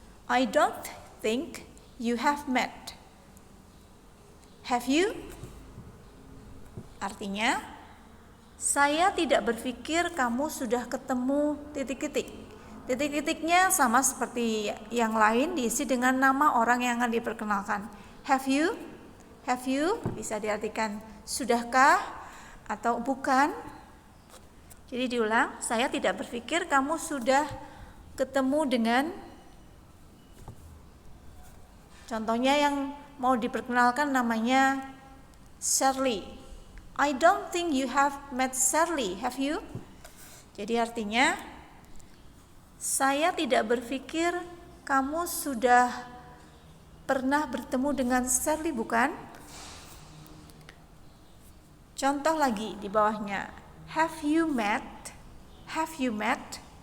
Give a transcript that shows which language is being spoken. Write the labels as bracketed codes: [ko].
[en] I don't think you have met. Have you? [id] Artinya, saya tidak berpikir kamu sudah ketemu titik-titik. Titik-titiknya sama seperti yang lain diisi dengan nama orang yang akan diperkenalkan. [en] Have you? Have you? [id] Bisa diartikan sudahkah atau bukan. Jadi diulang, saya tidak berpikir kamu sudah ketemu dengan. Contohnya yang mau diperkenalkan namanya Shirley. [en] I don't think you have met Shirley. Have you? [id] Jadi artinya, saya tidak berpikir kamu sudah pernah bertemu dengan Shirley, bukan? Contoh lagi di bawahnya. [en] Have you met? Have you met?